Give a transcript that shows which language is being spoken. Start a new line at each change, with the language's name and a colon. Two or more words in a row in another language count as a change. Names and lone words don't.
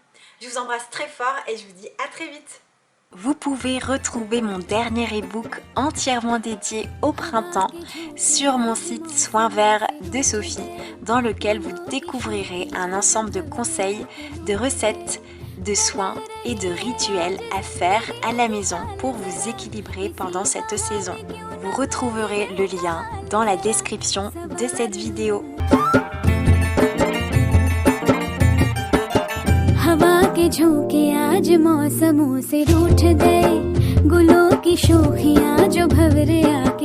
French: Je vous embrasse très fort et je vous dis à très vite. Vous pouvez retrouver mon dernier e-book entièrement dédié au printemps sur mon site Soins Verts de Sophie, dans lequel vous découvrirez un ensemble de conseils, de recettes, de soins et de rituels à faire à la maison pour vous équilibrer pendant cette saison. Vous retrouverez le lien dans la description de cette vidéo.
Hindi: हवा के झोंके आज मौसमों से रूठ गए, गुलों की शोखियां जो भंवर